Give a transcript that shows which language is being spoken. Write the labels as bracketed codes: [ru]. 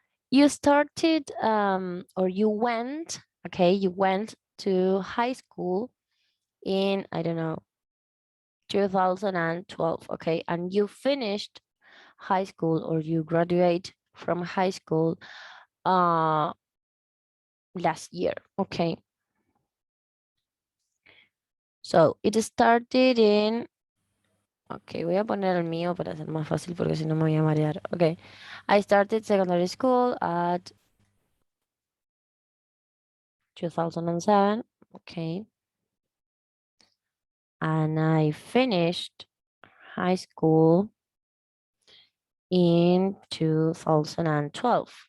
[en] You started or you went, okay, you went to high school in, I don't know, 2012, okay, and you finished high school or you graduate from high school last year, okay. So it started in, [es] ok, voy a poner el mío para ser más fácil porque si no me voy a marear. [en] Ok, I started secondary school at 2007. Okay, and I finished high school in 2012.